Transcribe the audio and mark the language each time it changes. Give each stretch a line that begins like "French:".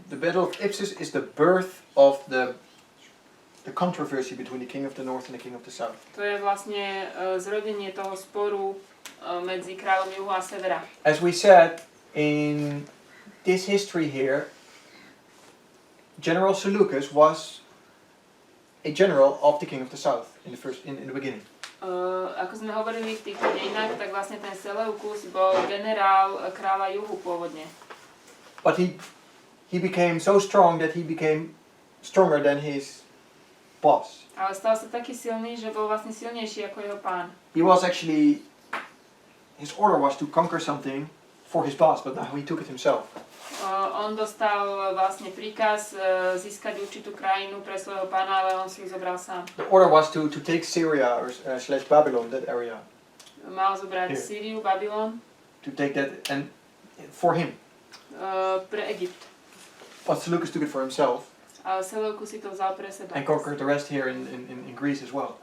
English: the Battle of Ipsus is the birth of the controversy between the king of the north and the king of the south.
Slovak: to je vlastne zrodenie toho sporu medzi kráľom juhu a severa.
English: As we said, in this history here, General Seleucus was a general of the king of the south in the beginning.
Slovak: Ako sme hovorili v týchto dejinách, tak vlastne ten Seleukus bol generál kráľa juhu pôvodne.
English: But he became so strong that he became stronger than his boss.
Slovak: Ale stal sa taký silný, že bol vlastne silnejší ako jeho pán.
English: He was actually, his order was to conquer something for his boss, but now he took it himself.
Slovak: On dostal vlastne príkaz získať určitú krajinu pre svojho pána, ale on si ju zobral sám.
English: The order was to take Syria or / Babylon, that area.
Slovak: Mal zobrať
English: Here.
Slovak: Sýriu, Babylon,
English: To take that and for him.
Slovak: pre Egypt.
English: But Seleucus took it for himself.
Slovak: Ale Seleukus si to vzal pre seba.
English: and conquered the rest here in Greece as well.